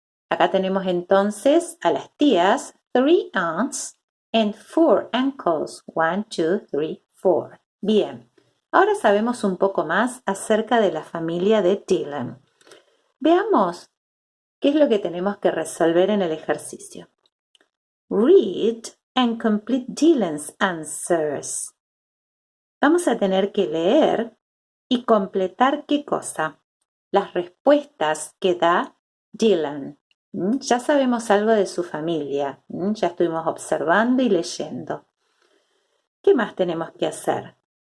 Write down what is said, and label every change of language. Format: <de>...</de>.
<es>Acá tenemos entonces a las tías,</es> <en>3 aunts and 4 uncles.</en> <es>1, 2, 3, 4. Bien, ahora sabemos un poco más acerca de la familia de Dylan. Veamos qué es lo que tenemos que resolver en el ejercicio.</es> <en>Read and complete Dylan's answers.</en> <es>Vamos a tener que leer y completar ¿qué cosa? Las respuestas que da Dylan. Ya sabemos algo de su familia. Ya estuvimos observando y leyendo. ¿Qué más tenemos que hacer?</es>